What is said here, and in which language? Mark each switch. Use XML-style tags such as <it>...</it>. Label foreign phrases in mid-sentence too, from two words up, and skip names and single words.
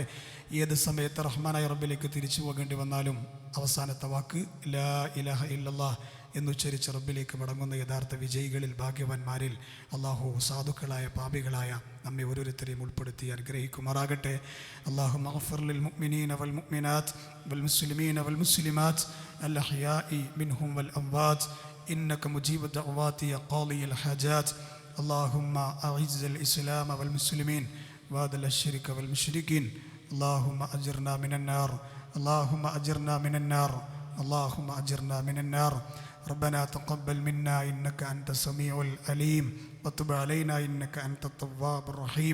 <ml>ഏത് സമയത്ത് റഹ്മാനായ റബ്ബിലേക്ക് തിരിച്ചു പോകേണ്ടി വന്നാലും അവസാനത്തെ വാക്ക്</ml> <ar>لا إله إلا الله</ar> <ml>എന്നുച്ചരിച്ച് റബ്ബിലേക്ക് മടങ്ങുന്ന യഥാർത്ഥ വിജയികളിൽ, ഭാഗ്യവാന്മാരിൽ അള്ളാഹു സാധുക്കളായ പാപികളായ നമ്മെ ഓരോരുത്തരെയും ഉൾപ്പെടുത്തി അനുഗ്രഹിക്കുമാറാകട്ടെ.</ml> <ar>اللهم اغفر للمؤمنين والمؤمنات والمسلمين والمسلمات الأحياء منهم والأموات إنك مجيب الدعوات يا قاضي الحاجات. اللهم أعز الإسلام والمسلمين وأذل الشرك والمشركين. اللهم أجرنا من النار، اللهم أجرنا من النار، اللهم أجرنا من النار. ربنا تقبل منا إنك أنت السميع العليم وتب علينا إنك أنت التواب الرحيم.</ar>